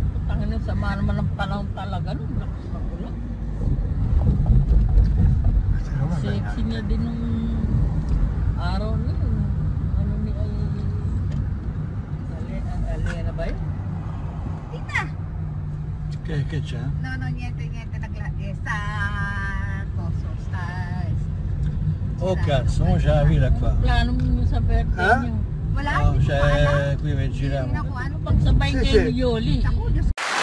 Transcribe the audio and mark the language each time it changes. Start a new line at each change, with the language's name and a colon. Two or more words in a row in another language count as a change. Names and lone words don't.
Filipino: Putangin na sama naman ng panahon talaga. Nung lakas na ulan. Sexy niya din nung araw na yun. Ano ni Alena ba yun? Tita,
Italian: Che c'è? no, niente, sa coso, Oh cazzo, mo c'è la villa qua.
Filipino: Plano mo sa birthday Ah? niyo. wala, Oh, hindi ko alam.
Italian: c'è qui per
Filipino: Hindi
Italian: girare.
Filipino: na ko ano. Pagsabay
Italian: Sì,
Filipino: kayo
Italian: sì.
Filipino: ni Yoli. Ako, Diyos